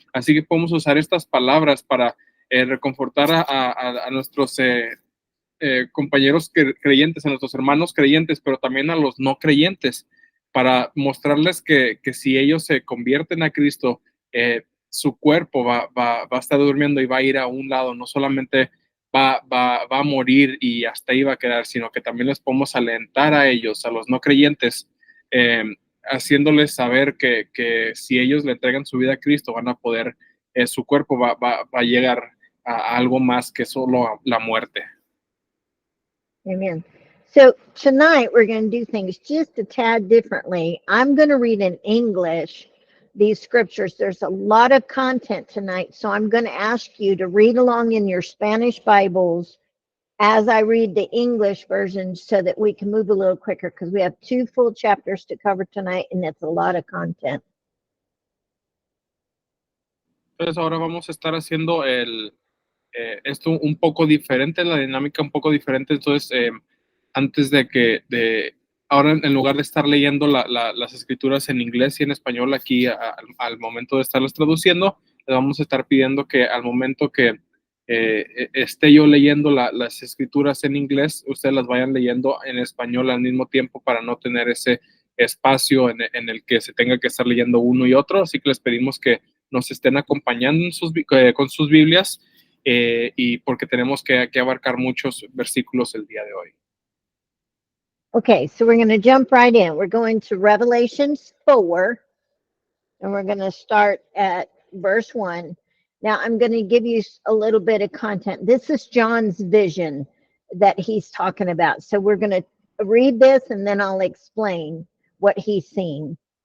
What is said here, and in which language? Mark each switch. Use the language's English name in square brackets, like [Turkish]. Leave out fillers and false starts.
[Spanish] Así que podemos usar estas palabras para reconfortar a nuestros compañeros creyentes, a nuestros hermanos creyentes, pero también a los no creyentes, para mostrarles que si ellos se convierten a Cristo, su cuerpo va a estar durmiendo y va a ir a un lado, no solamente va a morir y hasta ahí va a quedar, sino que también les podemos alentar a ellos, a los no creyentes, haciéndoles saber que si ellos le entregan su vida a Cristo, van a poder, su cuerpo va a llegar a algo más que solo la muerte. [English] Amen. So tonight we're going to do things just a tad differently. I'm going to read in English these scriptures. There's a lot of content tonight, so I'm going to ask you to read along in your Spanish Bibles as I read the English version, so that we can move a little quicker, because we have 2 full chapters to cover tonight, and it's a lot of content. [Spanish] Entonces ahora vamos a estar haciendo esto un poco diferente, la dinámica un poco diferente. Entonces, antes ahora en lugar de estar leyendo las escrituras en inglés y en español aquí al momento de estarlas traduciendo, le vamos a estar pidiendo que al momento que esté yo leyendo las escrituras en inglés, ustedes las vayan leyendo en español al mismo tiempo, para no tener ese espacio en el que se tenga que estar leyendo uno y otro. Así que les pedimos que nos estén acompañando con sus Biblias, y porque tenemos que abarcar muchos versículos el día de hoy. [English] Okay, so we're going to jump right in. We're going to Revelations 4, and we're going to start at verse 1. Now, I'm going to give you a little bit of content. This is John's vision that he's talking about. So we're going to read this, and then I'll explain what he's seen.